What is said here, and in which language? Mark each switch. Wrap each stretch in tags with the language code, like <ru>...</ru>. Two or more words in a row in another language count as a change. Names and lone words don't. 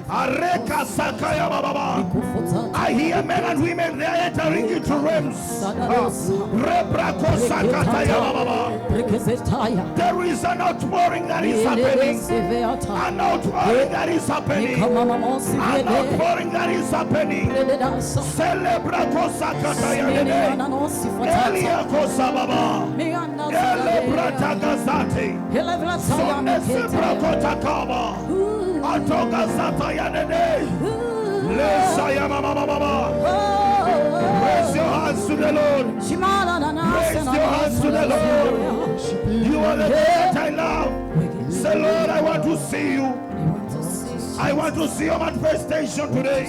<en>I hear men and women, they are entering into realms. There is an outpouring that is happening. An outpouring that is happening. An outpouring that is happening. Celebra Kosakataya. Elia Kosababa. Elebra Tagasati. Sonesebra Kotakaba. Atoga Satayane. Raise your hands to the Lord. Raise your hands to the Lord. You are the God that I love. Say, Lord, I want to see you. I want to see your manifestation today.</en>